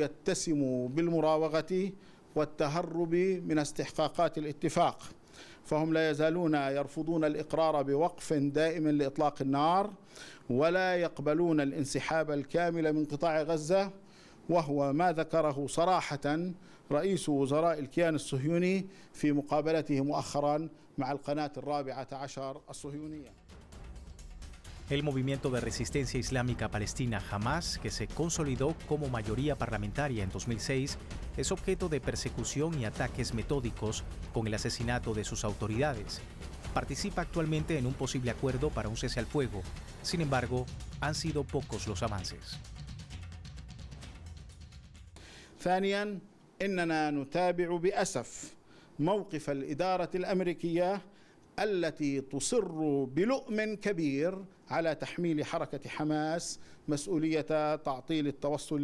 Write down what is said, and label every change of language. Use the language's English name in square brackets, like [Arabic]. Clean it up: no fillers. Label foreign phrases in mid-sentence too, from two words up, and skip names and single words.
[Arabic] يتسم بالمراوغة والتهرب من استحقاقات الاتفاق، فهم لا يزالون يرفضون الإقرار بوقف دائم لإطلاق النار ولا يقبلون الانسحاب الكامل من قطاع غزة، وهو ما ذكره صراحة رئيس وزراء الكيان الصهيوني في مقابلته مؤخرا مع القناة ال14 الصهيونية. [Spanish] El movimiento de resistencia islámica palestina Hamas, que se consolidó como mayoría parlamentaria en 2006, es objeto de persecución y ataques metódicos con el asesinato de sus autoridades. Participa actualmente en un posible acuerdo para un cese al fuego. Sin embargo, han sido pocos los avances. [Arabic] ثانيا إننا نتابع بأسف موقف الإدارة الأمريكية التي تصر بلؤم كبير على تحميل حركة حماس مسؤولية تعطيل التوصل